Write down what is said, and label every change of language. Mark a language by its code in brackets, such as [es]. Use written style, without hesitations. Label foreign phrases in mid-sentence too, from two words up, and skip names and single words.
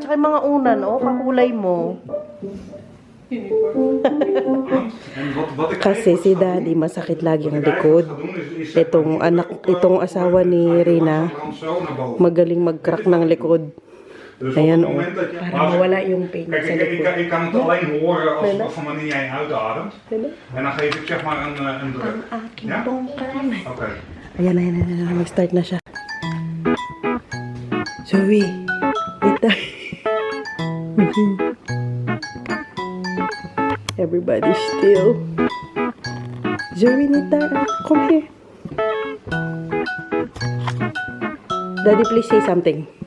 [tl] Tsaka yung mga unan, oh, kakulay mo. Kasi si Daddy masakit lagi ang likod. Itong asawa ni Rina, magaling mag-crack ng likod. Ayan, oh. Para mawala yung pain sa likod. [nl] Ik kan het alleen horen als op wanneer jij uitademt. En dan geef ik zeg maar een druk. Ja? Oké. [tl] Ayan, mag-start na siya. Zoe, ita. [en] Everybody still. Zoe, Nita, come here. Daddy, please say something.